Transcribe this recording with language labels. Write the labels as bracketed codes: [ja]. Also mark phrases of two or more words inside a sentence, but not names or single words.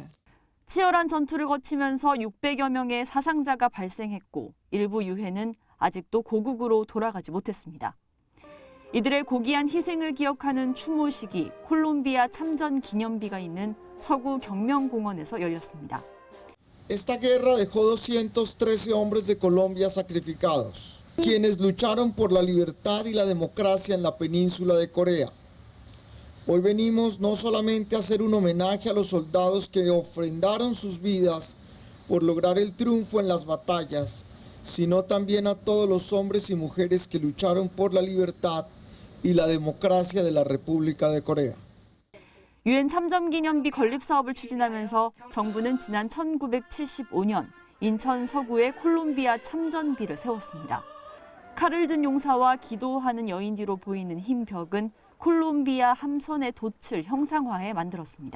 [ko] 치열한 전투를 거치면서 600여 명의 사상자가 발생했고 일부 유해는 아직도 고국으로 돌아가지 못했습니다. 이들의 고귀한 희생을 기억하는 추모식이 콜롬비아 참전 기념비가 있는 서구 경명공원에서 열렸습니다. [es] Esta guerra dejó 213 hombres de Colombia sacrificados, quienes lucharon por la libertad y la democracia en la península de Corea. Hoy venimos no solamente a hacer un homenaje a los soldados que ofrendaron sus vidas por lograr el triunfo en las batallas, sino también a todos los hombres y mujeres que lucharon por la libertad y la democracia de la República de Corea. [ko] 유엔 참전기념비 건립 사업을 추진하면서 정부는 지난 1975년 인천 서구에 콜롬비아 참전비를 세웠습니다. 칼을 든 용사와 기도하는 여인 뒤로 보이는 흰 벽은 콜롬비아 함선의 돛을 형상화해 만들었습니다.